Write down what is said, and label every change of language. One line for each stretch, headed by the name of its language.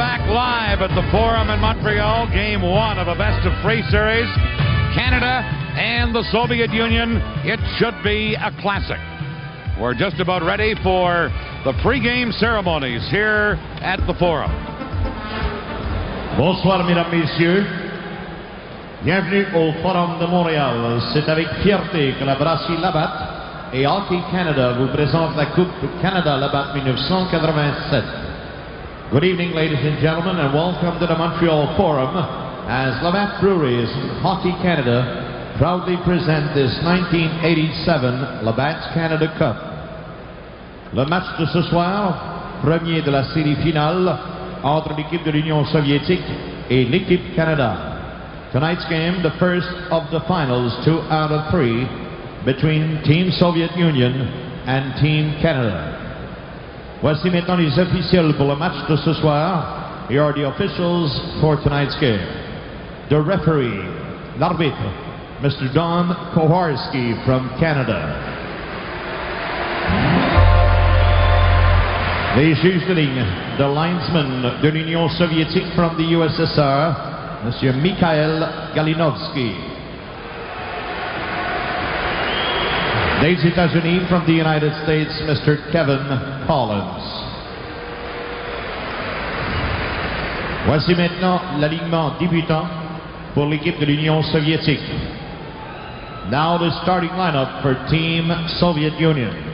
English: live at the Forum in Montreal, Game 1 of a best-of-3 series. Canada and the Soviet Union. It should be a classic. We're just about ready for the pre-game ceremonies here at the Forum.
French: Bonsoir, mesdames, messieurs. Bienvenue au Forum de Montréal. C'est avec fierté que la brasserie Labatt et Hockey Canada vous présente la Coupe Canada Labatt 1987.
English: Good evening, ladies and gentlemen, and welcome to the Montreal Forum as Labatt Breweries and Hockey Canada proudly present this 1987 Labatt Canada Cup.
French: Le match de ce soir, premier de la série finale entre l'équipe de l'Union soviétique et l'équipe Canada.
English: Tonight's game, the first of the finals, 2 out of 3, between Team Soviet Union and Team Canada.
French: Voici maintenant les officiels pour le match de ce soir.
English: Here are the officials for tonight's game. The referee,
French: l'arbitre,
English: Mr. Don Kowarski from Canada.
French: Les juges de ligne,
English: the linesman
French: de l'Union soviétique
English: from the USSR,
French: Monsieur Mikhail Galinovsky. Des États-Unis
English: from the United States, Mr. Kevin Collins.
French: Voici maintenant l'alignement débutant pour l'équipe de l'Union soviétique.
English: Now the starting lineup for Team Soviet Union.